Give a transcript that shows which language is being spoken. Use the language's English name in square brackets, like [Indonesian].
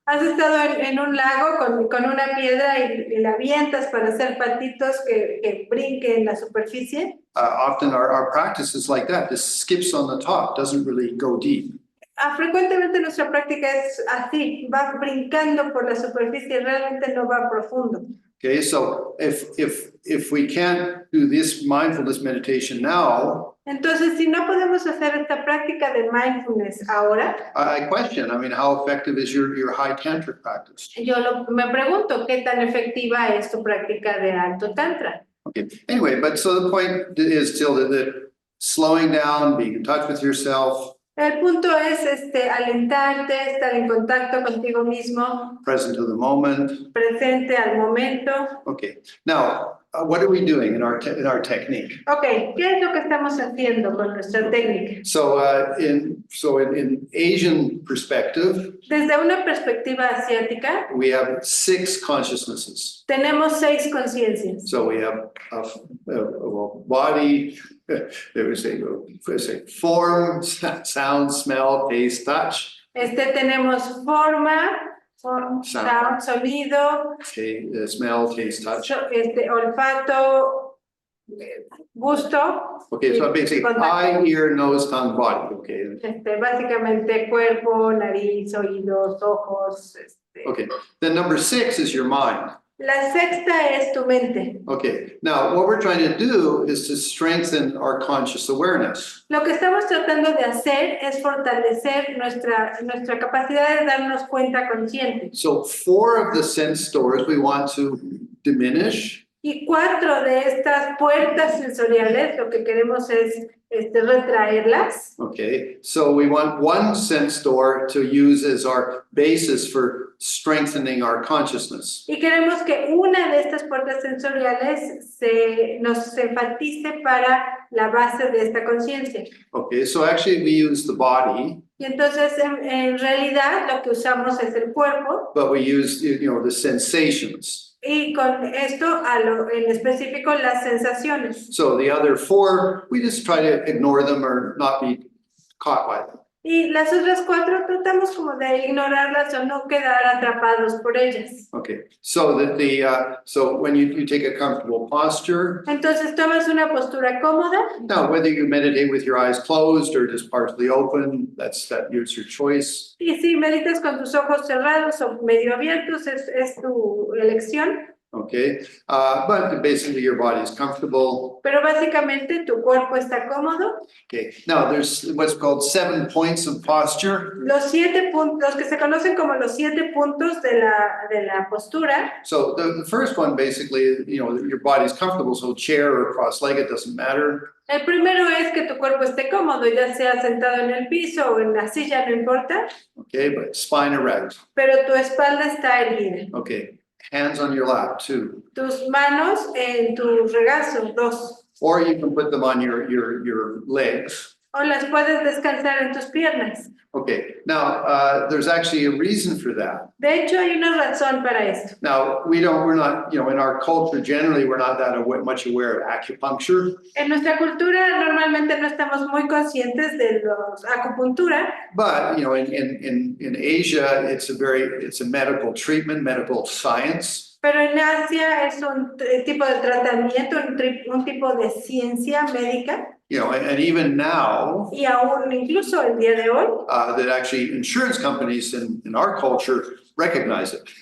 [Spanish] Has estado en un lago con una piedra y la avientas para hacer patitos que brinquen en la superficie. [English] Often our practice is like that. This skips on the top, doesn't really go deep. [Spanish] Frecuentemente nuestra práctica es así, va brincando por la superficie, realmente no va profundo. [English] Okay, so if we can't do this mindfulness meditation now, [Spanish] Entonces, si no podemos hacer esta práctica de mindfulness ahora, [English] I question, I mean, how effective is your high tantric practice? [Spanish] yo me pregunto qué tan efectiva es tu práctica de alto tantra. [English] Okay, anyway, but so the point is still that slowing down, being in touch with yourself, [Spanish] El punto es alentarte, estar en contacto contigo mismo, [English] present to the moment. [Spanish] presente al momento. [English] Okay, now, what are we doing in our technique? [Spanish] Ok, ¿qué es lo que estamos haciendo con nuestra técnica? [English] So, in Asian perspective, [Spanish] Desde una perspectiva asiática, [English] we have 6 consciousnesses. [Spanish] tenemos 6 conciencias. [English] So we have a body, there was a form, sound, smell, taste, touch. [Spanish] Tenemos forma, sound, sonido, [English] Smell, taste, touch. [Spanish] olfato, gusto. [English] Okay, so basically eye, ear, nose, tongue, body. Okay. [Spanish] Básicamente cuerpo, nariz, oídos, ojos. [English] Okay. Then number 6 is your mind. [Spanish] La sexta es tu mente. [English] Okay. Now, what we're trying to do is to strengthen our conscious awareness. [Spanish] Lo que estamos tratando de hacer es fortalecer nuestra capacidad de darnos cuenta consciente. [English] So 4 of the sense doors we want to diminish. [Spanish] Y 4 de estas puertas sensoriales, lo que queremos es retraerlas. [English] Okay, so we want 1 sense door to use as our basis for strengthening our consciousness. [Spanish] Y queremos que una de estas puertas sensoriales nos enfatice para la base de esta conciencia. [English] Okay, so actually we use the body, [Spanish] Y entonces en realidad lo que usamos es el cuerpo. [English] but we use, the sensations. [Spanish] Y con esto, en específico, las sensaciones. [English] So the other 4, we just try to ignore them or not be caught by them. [Spanish] Y las otras 4 tratamos como de ignorarlas o no quedar atrapados por ellas. [English] Okay, so so when you take a comfortable posture, [Spanish] Entonces tomas una postura cómoda. [English] now whether you meditate with your eyes closed or just partially open, that's your choice. [Spanish] Y si meditas con tus ojos cerrados o medio abiertos, es tu elección. [English] Okay, but basically your body is comfortable. [Spanish] Pero básicamente tu cuerpo está cómodo. [English] Okay, now there's what's called 7 points of posture. [Spanish] Los 7 puntos, los que se conocen como los 7 puntos de la postura. [English] So the first one basically, your body's comfortable, so chair or cross-legged doesn't matter. [Spanish] El primero es que tu cuerpo esté cómodo, ya sea sentado en el piso o en la silla, no importa. [English] Okay, but spine erect. [Spanish] Pero tu espalda está erguida. [English] Okay, hands on your lap, 2. [Spanish] Tus manos en tu regazo, 2. [English] Or you can put them on your legs. [Spanish] O las puedes descansar en tus piernas. [English] Okay, now there's actually a reason for that. [Spanish] De hecho, hay una razón para esto. [English] Now we're not, in our culture generally, we're not that much aware of acupuncture. [Spanish] En nuestra cultura normalmente no estamos muy conscientes de los acupuntura. [English] But in Asia, it's a medical treatment, medical science. [Spanish] Pero en Asia es un tipo de tratamiento, un tipo de ciencia médica. [English] And even now, [Spanish] Y aún incluso el día de hoy, [English] that actually insurance companies in our culture recognize it.